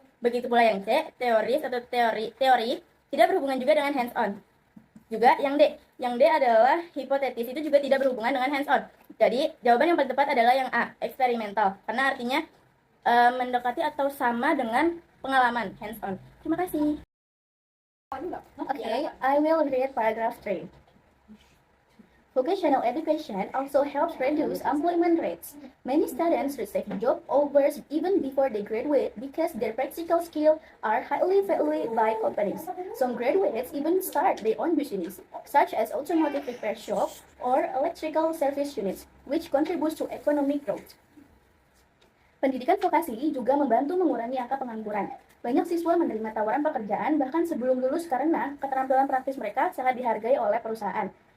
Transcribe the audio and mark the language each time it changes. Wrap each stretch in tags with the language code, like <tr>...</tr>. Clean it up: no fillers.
<id>Begitu pula yang C, teoris atau teori, tidak berhubungan juga dengan hands-on. Juga yang D adalah hipotetis, itu juga tidak berhubungan dengan hands-on. Jadi, jawaban yang paling tepat adalah yang A, eksperimental, karena artinya mendekati atau sama dengan pengalaman hands-on. Terima kasih.</id> <en>Okay, I will read paragraph 3. Vocational education also helps reduce employment rates. Many students receive job offers even before they graduate because their practical skills are highly valued by companies. Some graduates even start their own business, such as automotive repair shop or electrical service units, which contributes to economic growth.</en> <id>Pendidikan vokasi juga membantu mengurangi angka pengangguran. Banyak siswa menerima tawaran pekerjaan bahkan sebelum lulus karena keterampilan praktis mereka sangat dihargai oleh perusahaan.</id>